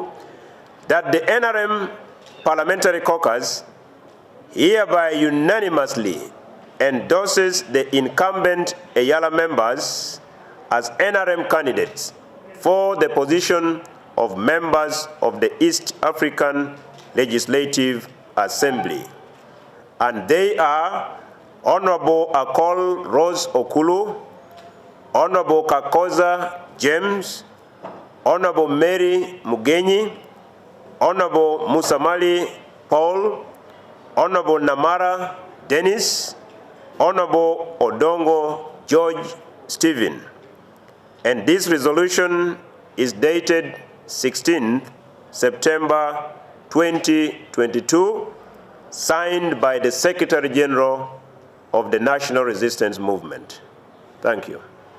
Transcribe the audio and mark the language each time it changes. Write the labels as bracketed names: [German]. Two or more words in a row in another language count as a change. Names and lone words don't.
[English] That the NRM Parliamentary Caucus hereby unanimously endorses the incumbent EALA members as NRM candidates for the position of members of the East African Legislative Assembly. And they are Honorable Akol Rose Okulu, Honorable Kakoza James, Honorable Mary Mugenyi, Honorable Musamali Paul, Honorable Namara Dennis, Honorable Odongo George Stephen. And this resolution is dated 16th September 2022, signed by the Secretary General of the National Resistance Movement. Thank you.